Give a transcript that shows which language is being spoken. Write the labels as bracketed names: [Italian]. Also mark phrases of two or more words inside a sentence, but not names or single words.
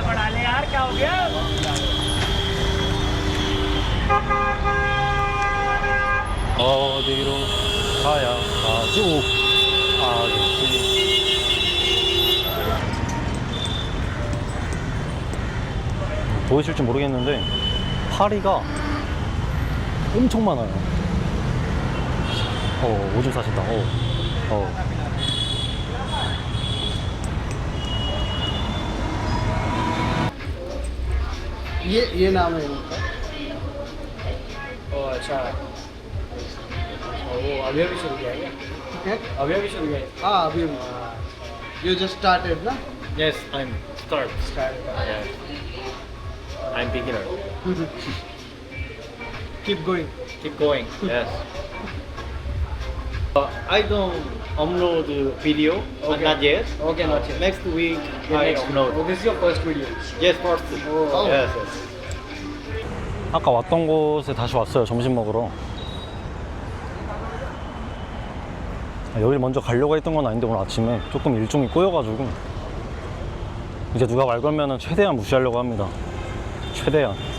[Korean] 어디로 가야 가죠? 아저씨. 보이실지 모르겠는데 파리가 엄청 많아요. 오줌 싸신다. [Hindi] ये नाम है इनका। ओह अच्छा। वो अभी अभी शुरू किया है क्या? अभी अभी शुरू किया है? हाँ अभी [English] you just started [Hindi] ना? [English] Yes, I'm start. Yeah. I'm beginner. Keep going. Keep going. Yes. I don't upload video, Okay. not yet. Okay, not yet. Next week Yeah, I next upload. Oh, this is your first video. Yes, first. Oh. Yes, yes. [Korean] 아까 왔던 곳에 다시 왔어요. 점심 먹으러. 여길 먼저 가려고 했던 건 아닌데 오늘 아침에 조금 일정이 꼬여가지고 이제 누가 말 걸면은 최대한 무시하려고 합니다. 최대한.